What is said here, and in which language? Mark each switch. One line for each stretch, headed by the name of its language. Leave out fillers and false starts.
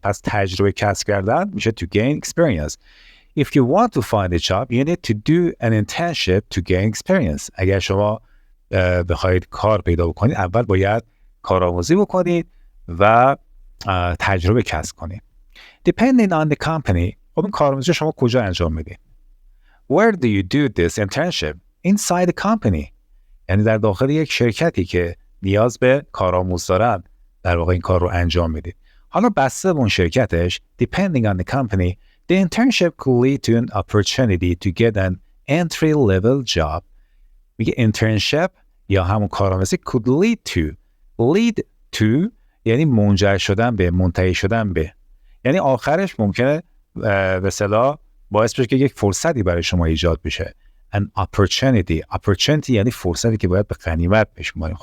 Persian: پس تجربه کسب کردن میشه
English: to gain experience. If you want to find a job, you need to do an internship to gain experience.
Persian: اگر شما بخواید کار پیدا بکنید، اول باید کارآموزی بکنید و تجربه کسب کنید.
English: Depending on the company،
Persian: خب این کارآموزی شما کجا انجام میدید؟
English: Where do you do this internship? Inside the company.
Persian: یعنی در داخل یک شرکتی که نیاز به کارآموز دارن در واقع این کار رو انجام میدید. حالا بسته به اون شرکتش
English: depending on the company, the internship could lead to an opportunity to get an entry level job.
Persian: میگه internship یا همون کارآموزی
English: could lead to
Persian: یعنی منجر شدن به، منتهی شدن به، یعنی آخرش ممکنه به اصطلاح باعث بشه که یک فرصتی برای شما ایجاد بشه. an opportunity یعنی فرصتی که باید به غنیمت بشماریم.